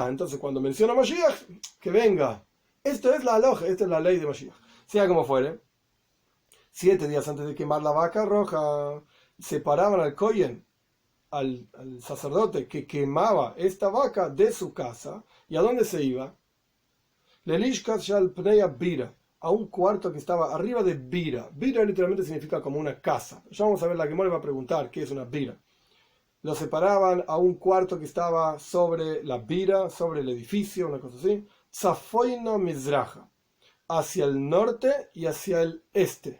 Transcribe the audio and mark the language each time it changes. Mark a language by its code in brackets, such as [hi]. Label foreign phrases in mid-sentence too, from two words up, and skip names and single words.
[es] Entonces cuando menciona Mashiach, que venga. Esto es la aloja, esta es la ley de Mashiach. Sea como fuere, 7 días antes de quemar la vaca roja, separaban al Kohen, al sacerdote que quemaba esta vaca de su casa. ¿Y a dónde se iba? [he] ללשכת שעל פני הבירה, [es] a un cuarto que estaba arriba de bira. Bira literalmente significa como una casa. Ya vamos a ver, la Gemara va a preguntar qué es una bira. Lo separaban a un cuarto que estaba sobre la bira, sobre el edificio, una cosa así. [he] צפונה מזרחה, [es] hacia el norte y hacia el este.